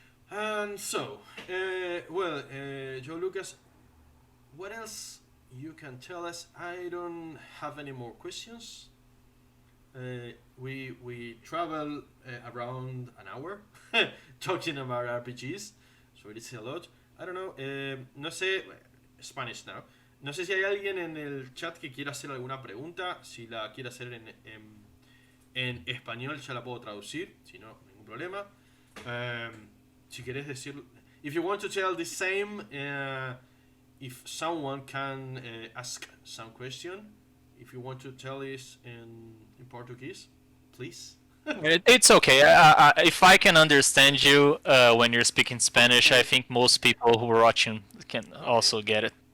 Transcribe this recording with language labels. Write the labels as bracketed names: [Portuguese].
[English] And so, João Lucas, what else you can tell us? I don't have any more questions. We travel around an hour talking about RPGs, so it is a lot. I don't know. [Spanish] No sé, [English] Spanish now. [Spanish] No sé si hay alguien en el chat que quiera hacer alguna pregunta. Si la quiere hacer en español ya la puedo traducir, si no, ningún problema. Si querés decir, [English] if you want to tell the same, if someone can ask some question, if you want to tell this in Portuguese, please. It's okay. If I can understand you when you're speaking Spanish, I think most people who are watching can also get it.